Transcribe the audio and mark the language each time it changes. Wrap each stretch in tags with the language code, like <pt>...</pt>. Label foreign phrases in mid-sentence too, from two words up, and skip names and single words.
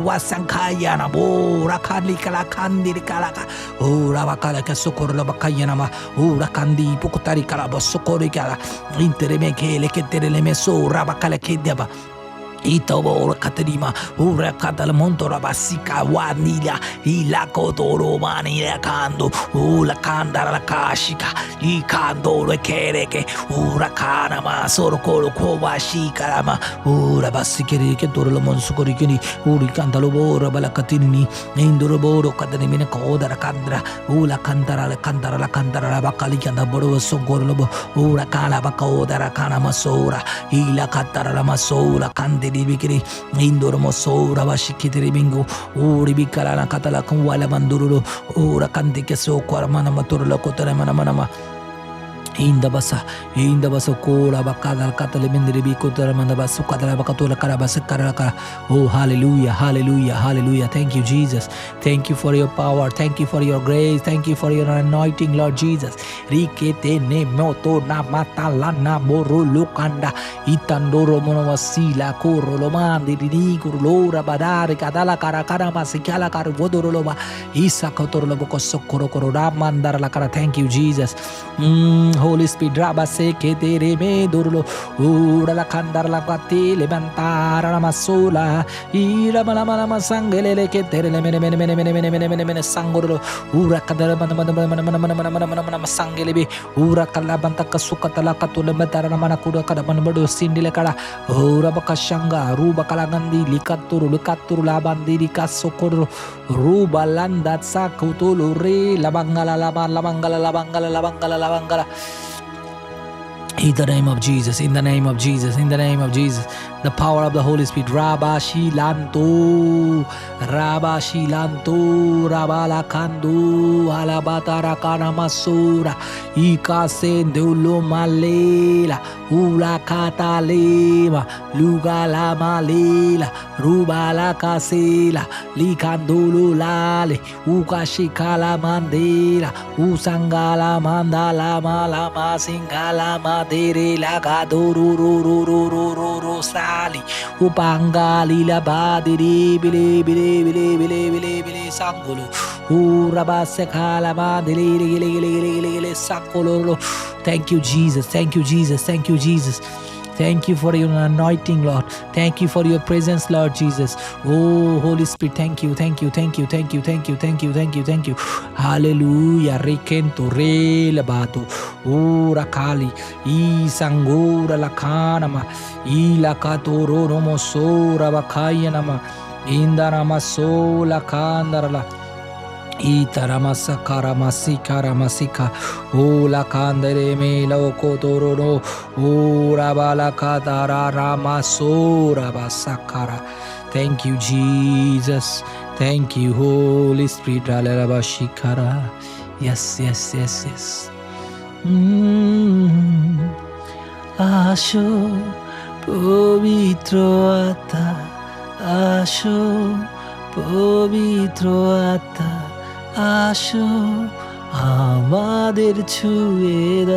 <en>wasankayana bora kala kandiri kala ka ora bakala ka sokorla bakayana ma ora kandi pukutari kala basokori kala intereme kele keterele meso rabakala kedaba Itobo Katerima, Ura Katal Montora Basica, Wanilla, Ila Cotoro Manila Kando, Ula Kandara la Kashika, Ikando Kereke, Ura Kanama, Sorokoro Koba Shikarama, Ura Basikiri, Torlo Monsukorikini, Uri Cantalobo, Balakatini, Induraboro Katanimina Koda Kandra, Ula Kandara la Kandara la Kandara Bakali and the Boro Songorlobo, Ura Kalabakoda Kanama Sora, Ila Katara Masola Kandi. Bikiri indormo sora bashikitiri bingo uri bikala na katala kan wala mandurulu ura kandi ke so kwarmana maturlo kotara mana inda basa kola bakala katale mendiri bikotara mana basu katala bakatola karabasa karaka. Oh hallelujah, hallelujah, hallelujah. Thank you Jesus, thank you for your power, thank you for your grace, thank you for your anointing Lord Jesus. Rikete ne moto na matala na boro lokanda itandoro monowasila korolo mandi di kurlora badare kadala karakara masikala kar vodoroloba isa kotorlo bokosokoro korora mandara la kara. Thank you Jesus. Holy Spirit, Rabase Ketere me Durlo, Ura la Kandar la Pati, Levantara la Masula, Ira Malamana Sangele, Ketere, Mene Sangoro, Ura Kadamana Sangelebi, Ura Kalabanta Kasukatala Katula Matara Manakuda Kadamanabado Sindilekara, Ura Bakashanga, Ruba Kalagandi, Likaturu Labandi, Kasokoro, Ruba Landat Sakutulu, Re, Labangala. In the name of Jesus, in the name of Jesus, in the name of Jesus, the power of the Holy Spirit. Rabashi Lanto, Rabala Kandu, Alabatara Kanamasura, Ikasendulo Malela, Ula Katalema, Lugala Malela, Rubala Kasela, Likandulu Lale, Ukashikala Mandela, Usangala Mandala Malama Singala Madere Lagadoro Sali, Upangali la Badiri, Bile Sangolo, Urabasekala Madele Sangolo. Thank you, Jesus, thank you, Jesus, thank you, Jesus. Thank you for your anointing, Lord. Thank you for your presence, Lord Jesus. Oh, Holy Spirit, thank you, thank you, thank you, thank you, thank you, thank you, thank you, thank you. Hallelujah. Rekento re labato. Oh, rakali. Isangura lakanama. Ilakatoro nomosora bakayanama. Indarama sola kandarala. Itaramasa karamasika Ola kandere me lo kotoro Ora bala kadara ramasora basakara. Thank you Jesus, thank you Holy Spirit.</en> <bn>Alalabashikara. Yes. আসো পবিত্র আত্মা, আসো পবিত্র আত্মা, আসো আমাদের ছুঁয়ে</bn>